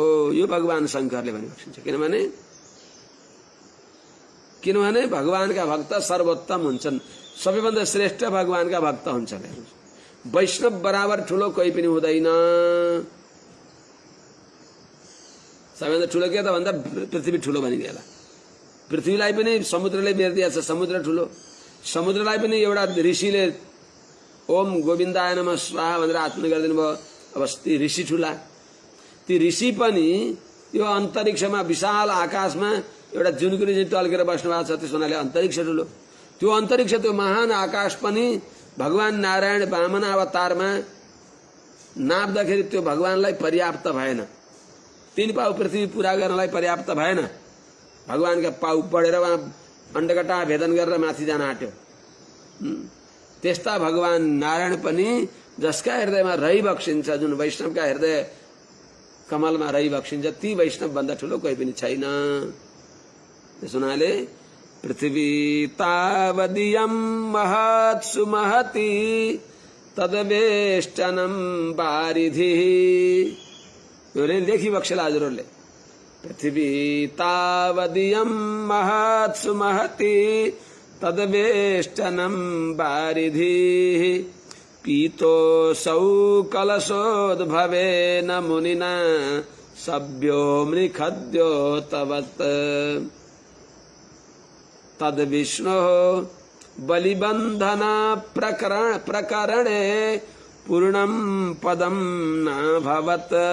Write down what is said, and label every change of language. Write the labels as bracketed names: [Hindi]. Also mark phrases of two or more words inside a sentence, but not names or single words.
[Nepali] यो भगवान शंकरले भनी बक्सिन्छ। किनभने भगवानका भक्त सर्वोत्तम हुन्छन्, सबैभन्दा श्रेष्ठ भगवानका भक्त हुन्छन्। वैष्णव बराबर ठुलो कोही पनि हुँदैन। सबैभन्दा ठुलो के त भन्दा पृथ्वी ठुलो भनिदिएला। पृथ्वीलाई पनि समुद्रले बेर्दिया छ, समुद्र ठुलो। समुद्रलाई पनि एउटा ऋषिले [Sanskrit] ओम गोविन्दाय नमः स्वाहा [Nepali] भनेर आत्मन गरिदिनु भयो। अब ती ऋषि ठुला, ती ऋषि पनि यो अन्तरिक्षमा विशाल आकाशमा एउटा जुनकुरी चाहिँ टल्केर बस्नु भएको छ, त्यस हुनाले अन्तरिक्ष ठुलो। त्यो अन्तरिक्ष, त्यो महान आकाश पनि भगवान नारायण वामन अवतारमा नाप्दाखेरि त्यो भगवानलाई पर्याप्त भएन। 3 पाउ पृथ्वी पूरा गर्नलाई पर्याप्त भएन। भगवानका पाउ बढेर वहाँ अण्डकटा भेदन गरेर माथि जान आँट्यो। त्यस्ता भगवान नारायण पनि जसका हृदयमा रही बक्सिन्छ, जुन वैष्णवका हृदय कमलमा रही बक्सिन्छ, ती वैष्णव भन्दा ठुलो कोही पनि छैन। त्यस हुनाले [Sanskrit] पृथ्वी तावदीयं महत्सु महति तदवेष्टनं वारिधि। [Nepali] यो लेखी बक्सेला हजुरहरूले। [Sanskrit] पृथ्वी तावदीयं महत्सु महति तदवेष्टनं वारिधि पीतोऽसौ कलशोद्भवेन मुनिना सभ्यो मृखद्यो तवत् तद्विष्णोः बलिबन्धन प्रकरणे पूर्णं पदं नाभवत्